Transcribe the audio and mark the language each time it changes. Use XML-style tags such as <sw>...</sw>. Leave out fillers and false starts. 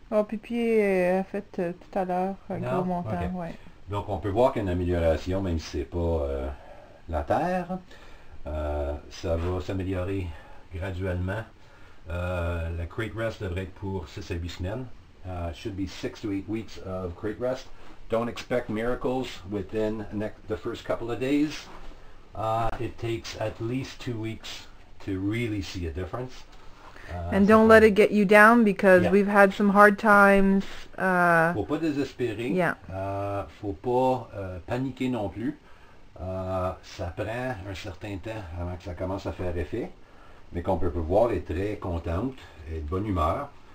<fr>Oh, Pipi a fait tout à l'heure un gros montant,</fr> <en>okay.</en> <fr>Ouais. Donc on peut voir qu'il y a une amélioration, même si c'est pas la terre. Ça va s'améliorer graduellement. La crate rest devrait être pour 6 à 8 semaines.</fr> <en>Should be 6 to 8 weeks of crate rest. Don't expect miracles within the first couple of days. It takes at least 2 weeks to really see a difference. And don't let it get you down because we've had some hard times.</en> <fr>Faut pas désespérer.</fr> <en>Yeah.</en> <fr>Faut pas paniquer non plus. Ça prend un certain temps avant que ça commence à faire effet. Mais qu'on peut voir, elle est très contente, elle est de bonne humeur.</fr>